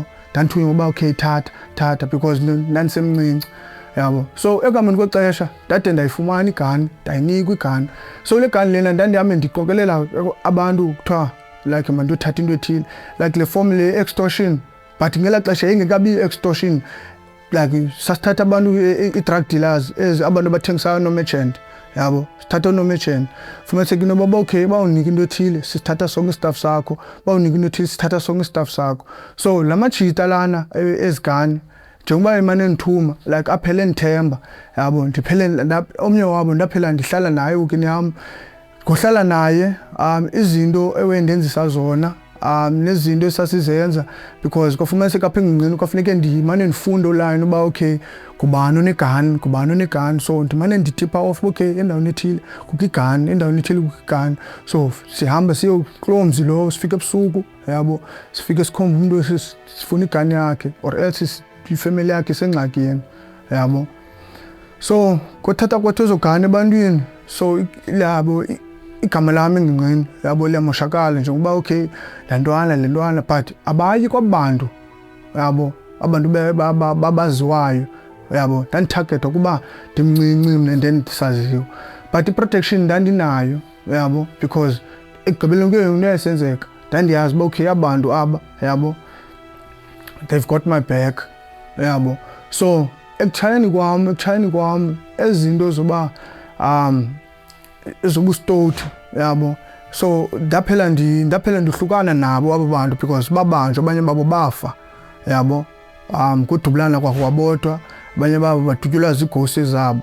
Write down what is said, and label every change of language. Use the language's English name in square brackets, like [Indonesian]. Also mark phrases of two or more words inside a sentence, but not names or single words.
[Xhosa] Ndandithunywa uba okay thatha because ndandisemncinci, yabo. So ekuhambeni kwexesha ndade ndayifumana igani, ndayinikwa igani. So le gani lena ndandihambe ndiqokelela abantu kuthiwa like mandiyothatha into ethile like le form le extortion, but ngelaa xesha ingekabi extortion. Like sasithatha abantu i-drug dealers abantu abathengisayo no-merchant, yabo. Sithatha no-merchant fumaniseka into yoba okay bawunika into ethile sisithatha sonke istaff sakho, bawunika into ethile sithatha sonke istaff sakho. So la majita lana ezigani njengoba imane ndithuma like aphele ndithemba, yabo. Ndiphele omnye wabo ndaphela ndihlala naye ukini yam, ngohlala naye izinto ewendenzisa zona nezinto esasizenza because kwafumaniseka apha engingqini kwafuneke ndimane ndifunda online uba okay ngubani onegani. So ndimane nditipha [English] off okay [Xhosa] endaweni ethile kukho igani, endaweni ethile kukho igani. So sihamba siyo kuloo mzi lowo, sifike ebusuku, yabo. Sifike sikhomba umntu sifuna igani yakhe [English] or else [Xhosa] ifamily yakhe isengxakini, yabo. So kothatha kwethu ezo gani ebantwini, so yabo igama lami engingqini, yabo, liyamoshakala njengoba okay le ntwana but abayi kwabantu, yabo. Abantu babaziwayo, yabo. Ndandithagethwa kuba ndimncinci mna ndendisaziyo but i-protection ndandinayo, yabo, because ekugqibeleni kuyo into yayisenzeka ndandiyazi uba okay abantu aba, yabo, [English] they've got my back, [Xhosa] yabo. So ekutshayeni kwam ezinto zoba ezobustoti, yabo. So ndaphela ndihlukana nabo abo bantu because babanjwa, abanye babo bafa, yabo. Kudubulana kwabodwa, abanye babo badutyulwa ziighosi zabo.